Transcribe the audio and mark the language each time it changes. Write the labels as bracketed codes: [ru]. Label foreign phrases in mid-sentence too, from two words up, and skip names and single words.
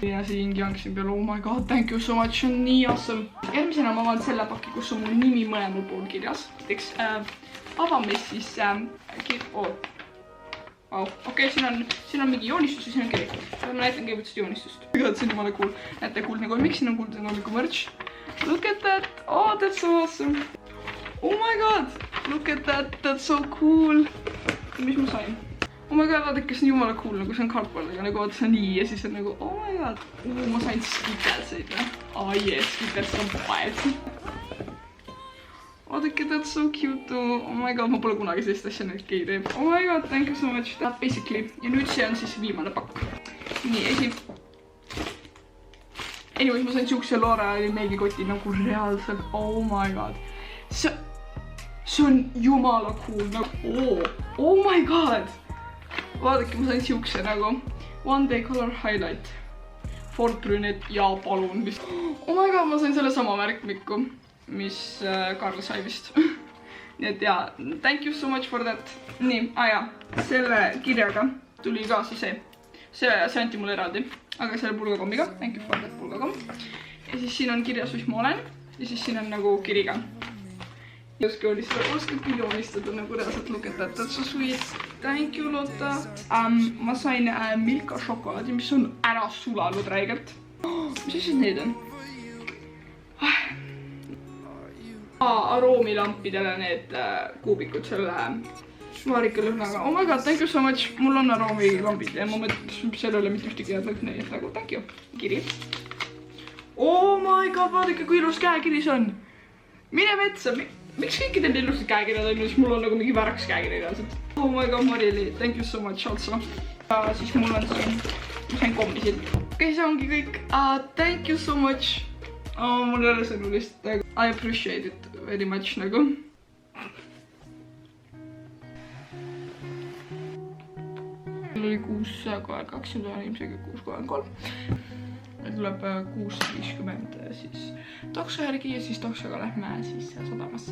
[et] Ja siin janksin peale, [en] oh my god, thank you so much, [et] on nii awesome. Järgmisena ma avan selle paki, kus on mu nimi mõlemal pool kirjas. Näiteks avame siis wow. Okei, siin on mingi joonistus ja siin on kiri. Ma näitan kõigepealt seda joonistust. See on jumala cool. Näete kuldne kolmik, siin on kuldne kolmiku merch. [en] Look at that, oh, that's so awesome. Oh my god, look at that, that's so cool. [et] Mis ma sain? [en] Oh my god, [et] vaadake, see on jumala cool, nagu see on kartpalliga, nagu vaata see on nii ja siis on nagu, [en] oh my god. [et] Ma sain skitterseid või? [en] Oh yes, [et] skitters on paed. Vaadake, [en] that's so cute too. Oh my god, [et] ma pole kunagi sellist asja nüüd keegi teeb. [en] Oh my god, thank you so much. Basically. [et] Ja nüüd see on siis viimane pakk. Nii, Anyways, ma sain siukse L'Oreali meigikoti nagu reaalselt. [en] Oh my god. [et] See on jumala cool, nagu, [en] oh my god! [et] Vaadake, ma sain siukse nagu One Day Color Highlight. Ford Brunette ja palun vist. [en] Oh my god, [et] ma sain selle sama märkmiku, mis Karl sai vist. Nii et jaa, [en] thank you so much for that. [et] Nii, selle kirjaga tuli kaasa see. See anti mulle eraldi, aga selle pulgakommiga. [en] Thank you for that pulgakomm. [et] Ja siis siin on kirjas, mis ma olen. Ja siis siin on nagu kiriga. Oskadki joonistada nagu reaalselt, [en] look at that, that's so sweet. Thank you, Lotta. [et] Ma sain Milka šokolaadi, mis on ära sulanud räigelt. Mis asjad need on? Aroomilampidele need kuubikud selle vaarikalõhnaga. [en] Oh my god, thank you so much. [et] Mul on aroomilambid ja ma mõtlen, seal ei ole mitte ühtegi head lõhna, et nagu [en] thank you. [et] Kiri. [en] Oh my god, [et] vaadake, kui ilus käekiri see on. Mine metsa. Miks kõikidel ilusad käekirjad on, siis mul on nagu mingi väraks käekiri reaalselt. [en] Oh my god, Marili, thank you so much also. [et] Ja siis mul on siin, ma sain kommisid. Okei, see ongi kõik. [en] Thank you so much. [et] Mul ei ole sõnu lihtsalt. [en] I appreciate it very much nagu. [et] Meil oli 6 koer, 2 on ilmselt 6 koer 3. tuleb 6.50 siis takso järgi ja siis taksoga lähme siis sadamasse.